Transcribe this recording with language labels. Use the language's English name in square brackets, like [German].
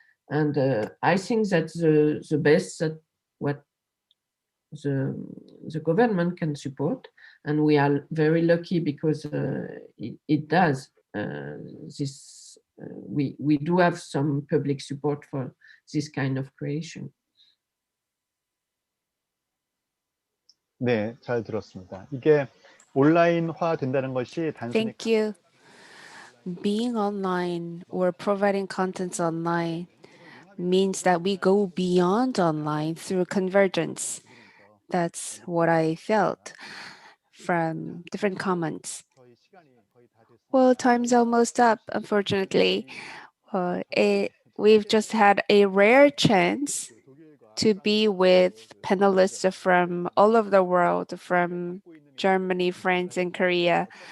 [English] And I think that's the best that what the government can support, and we are very lucky because it does this. We do have some public support for this kind of creation. [Korean] 네, 잘 들었습니다. 이게 온라인화 된다는 것이 단순히 [English] Thank you. Being online or providing contents online means that we go beyond online through convergence. That's what I felt from different comments. Well, time's almost up, unfortunately. We've just had a rare chance to be with panelists from all over the world, from Germany, France, and Korea.